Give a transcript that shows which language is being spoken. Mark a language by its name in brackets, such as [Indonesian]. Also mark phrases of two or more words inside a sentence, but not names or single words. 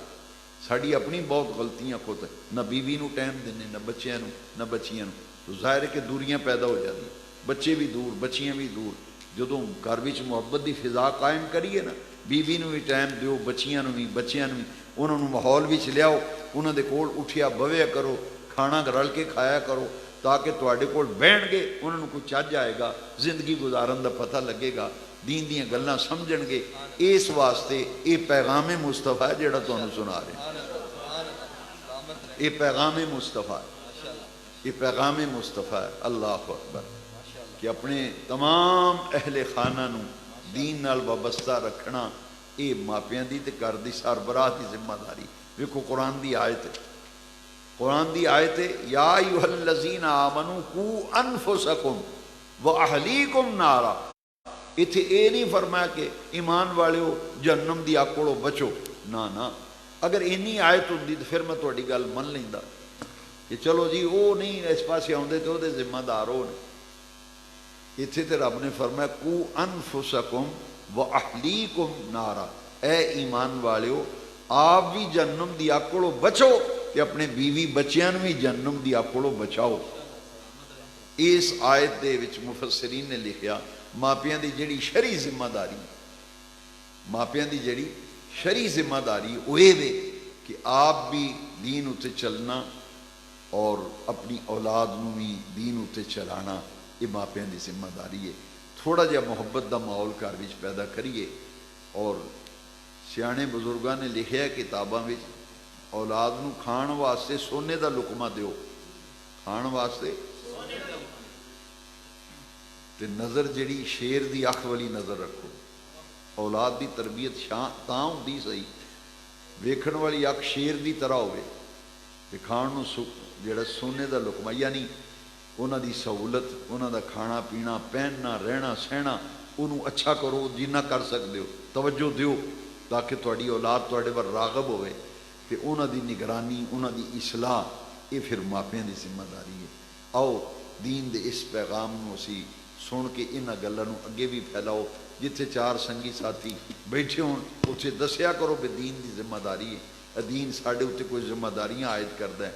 [Punjabi] ساڑی اپنی بہت غلطیاں خود ہے، نہ بیوی نو ٹائم دینے، نہ بچیاں نو، نہ بچیاں نو، [Urdu] تو ظاہر ہے کہ دوریاں پیدا ہو جاتی، [Punjabi] بچے بھی دور بچیاں بھی دور۔ جدوں گھر وچ محبت دی فضا قائم کریے نا بیوی نو بھی ٹائم دیو، بچیاں نو بھی، بچیاں نو بھی، انہوں نے ماحول وچ لیاؤ، انہوں دے کول اٹھیا بویا کرو، کھانا رل کے کھایا کرو تاکہ تواڈے کول بیٹھ گے انہوں نے کوئی چج آئے گا، زندگی گزارن دا پتہ لگے گا، دین دیاں گلاں سمجھن گے۔ اس واسطے یہ پیغام مصطفیٰ ہے جڑا تانوں سنا رہے ہیں، یہ پیغام مصطفیٰ ہے، یہ پیغام مصطفیٰ ہے۔ [Arabic] اللہ اکبر [Punjabi] کہ اپنے تمام اہل خانہ نو دین نال وابستہ رکھنا یہ ماپیاں دی تے گھر دی سربراہ دی ذمہ داری۔ ویکھو قرآن دی آیت ہے، قرآن دی آیت ہے [Arabic] یا ایھا الذین آمنوا قوا انفسکم واہلیکم نارا۔ [Punjabi] اتھے اے نہیں فرمایا کہ ایمان والے ہو جہنم دی اگ کولوں بچو، نہ اگر اینی آیت ہوندی تو پھر میں تہاڈی گل من لیندا کہ چلو جی وہ نہیں اس پاسے آوندے تے اودے ذمہ دار ہو۔ اتھے تے رب نے فرمایا [Arabic] قوا انفسکم واہلیکم نارا، [Punjabi] اے ایمان والے ہو آپ بھی جہنم دی اگ کولوں بچو کہ اپنے بیوی بچیاں بھی جہنم دی اگ کولوں بچاؤ۔ اس آیت دے وچ مفسرین نے لکھیا ماپیاں دی جڑی شرعی ذمہ داری، ماپیاں دی جڑی شرعی ذمہ داری وہ یہ وے کہ آپ بھی دین اتے چلنا، اور اپنی اولاد نو بھی دین اتنے چلانا یہ ماپیاں دی ذمہ داری ہے۔ تھوڑا جہا محبت دا ماحول گھر وچ پیدا کریے، اور سیانے بزرگاں نے لکھیا ہے کتاباں وچ، اولاد نو کھان واسطے سونے دا لقمہ دیو، کھان واسطے تے نظر جڑی شیر دی اکھ والی نظر رکھو۔ اولاد دی تربیت تاں ہوندی صحیح ویکھن والی اکھ شیر دی طرح ہوئے تے کھان نو جڑا سونے دا لقمہ، یعنی انہاں دی سہولت، انہاں دا کھانا پینا، پہننا، رہنا سہنا، انہوں اچھا کرو جنہ کر سکتے ہو، توجہ دیو تاکہ تہاڈی اولاد تہاڈے پر راغب ہوئے، کہ انہاں دی نگرانی، انہاں دی اصلاح، یہ پھر ماپیاں دی ذمہ داری ہے۔ آؤ دین دے اس پیغام نو اسی سن کے انہاں گلاں نو اگے بھی پھیلاؤ، جتھے چار سنگی ساتھی بیٹھے ہون اتھے دسیا کرو کہ دین دی ذمہ داری ہے، دین ساڈے اتنے کوئی ذمہ داریاں عائد کردا ہے۔